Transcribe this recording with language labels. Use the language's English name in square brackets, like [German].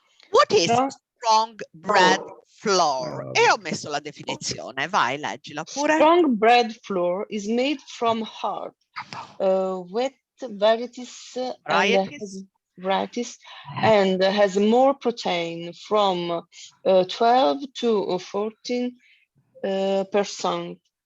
[English] What is strong bread flour? [Italian] E ho messo la definizione, vai, leggila pure. [English] Strong bread flour is made from hard, wet varieties and has more protein, from 12 to 14%.